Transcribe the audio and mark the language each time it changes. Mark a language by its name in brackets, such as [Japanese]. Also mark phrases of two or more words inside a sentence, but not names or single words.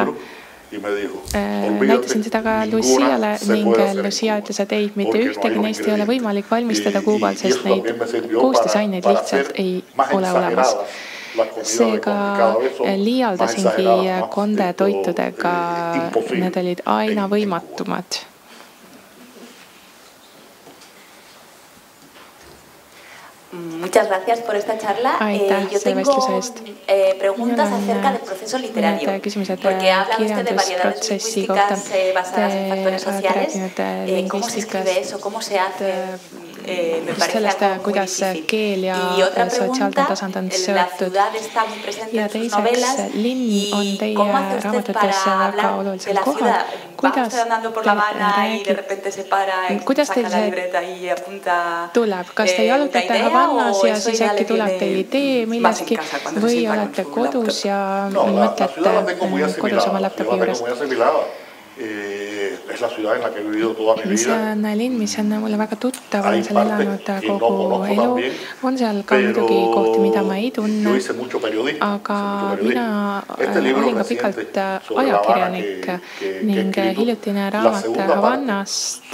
[Estonian] Näitasin seda ka Luciale ning Lucia ütles, et ei, mitte ühtegi neist ei ole võimalik valmistada Kuubal, sest neid koostisaineid lihtsalt ei ole olemas. Seega liialdasingi Conde toitudega, need olid aina võimatumad. [Spanish] Muchas gracias por esta charla. Yo tengo preguntas acerca del proceso literario, porque habla usted de variedades lingüísticas basadas en factores sociales. ¿Cómo se escribe eso? ¿Cómo se hace? me parece algo muy difícil. Y otra pregunta, la ciudad está muy presente en sus novelas y ¿cómo hace usted para hablar de la ciudad? Va usted andando por La Habana y de repente se para, saca la libreta y apunta [Estonian] kas te jalutate Havannas ja siis äkki tuleb teil idee millestki või olete kodus ja mõtlete kodus oma laptopi juures? Es la ciudad en la que he vivido toda mi vida. See on linn, mis on mulle väga tuttav, olen seal elanud kogu elu. On seal ka muidugi kohti, mida ma ei tunne, aga mina olin ka pikalt ajakirjanik ning hiljutine raamat Havannast.